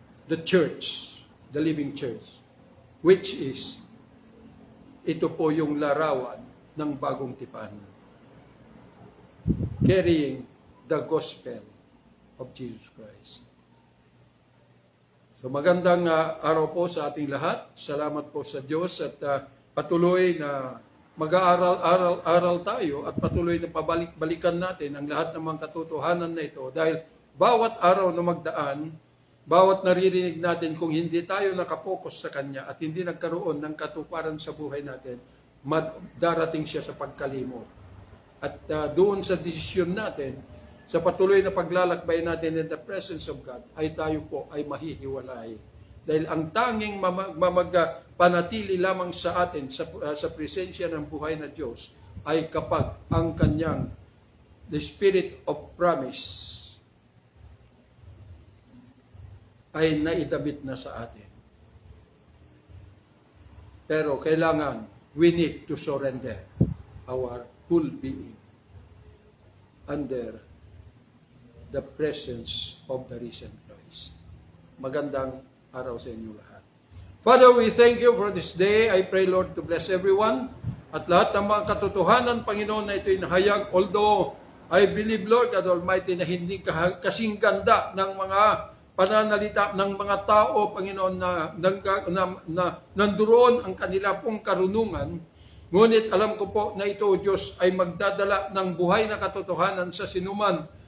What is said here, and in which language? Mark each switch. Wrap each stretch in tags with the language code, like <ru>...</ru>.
<en>The church, the living church, which is,</en> <tl>ito po yung larawan ng bagong tipan.</tl> <en>Carrying the gospel of Jesus Christ.</en> <tl>So magandang araw po sa ating lahat. Salamat po sa Diyos at patuloy na mag-aaral tayo at patuloy na pabalik-balikan natin ang lahat ng mga katotohanan na ito dahil bawat araw na magdaan, bawat naririnig natin kung hindi tayo nakapokus sa Kanya at hindi nagkaroon ng katuparan sa buhay natin, darating siya sa pagkalimot. At doon sa desisyon natin, sa patuloy na paglalakbay natin</tl> <en>in the presence of God,</en> <tl>ay tayo po ay mahihiwalay. Dahil ang tanging panatili lamang sa atin sa presensya ng buhay na Diyos ay kapag ang Kanyang</tl> <en>the Spirit of Promise</en> <tl>ay naidabit na sa atin. Pero kailangan,</tl> <en>we need to surrender our whole being under the presence of the risen Christ.</en> <tl>Magandang araw sa inyo lahat.</tl> <en>Father, we thank you for this day. I pray, Lord, to bless everyone.</en> <tl>At lahat ng mga katotohanan, Panginoon, na ito'y nahayag.</tl> <en>Although, I believe,</en> <tl>Lord, God Almighty, na hindi kasing ganda ng mga pananalita ng mga tao, Panginoon, na nanduroon ang kanila pong karunungan. Ngunit alam ko po na ito, Diyos, ay magdadala ng buhay na katotohanan sa sinuman.</tl>